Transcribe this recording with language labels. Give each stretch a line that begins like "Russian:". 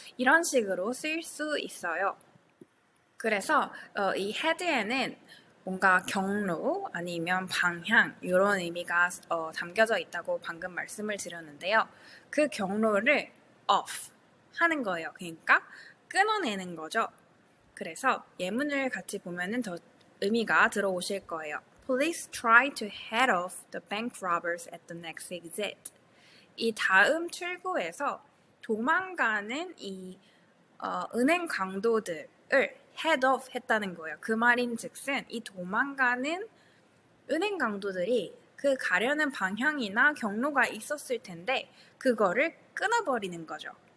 Korean: 이런 식으로 쓸 수 있어요. 그래서 이 head에는 뭔가 경로 아니면 방향 이런 의미가 담겨져 있다고 방금 말씀을 드렸는데요. 그 경로를 off 하는 거예요. 그러니까 끊어내는 거죠. 그래서 예문을 같이 보면은 더 의미가 들어오실 거예요.
English: Police try to head off the bank robbers at the next exit.
Korean: 이 다음 출구에서 도망가는 이 은행 강도들을 head off 했다는 거예요. 그 말인즉슨 이 도망가는 은행 강도들이 그 가려는 방향이나 경로가 있었을 텐데 그거를 끊어버리는 거죠.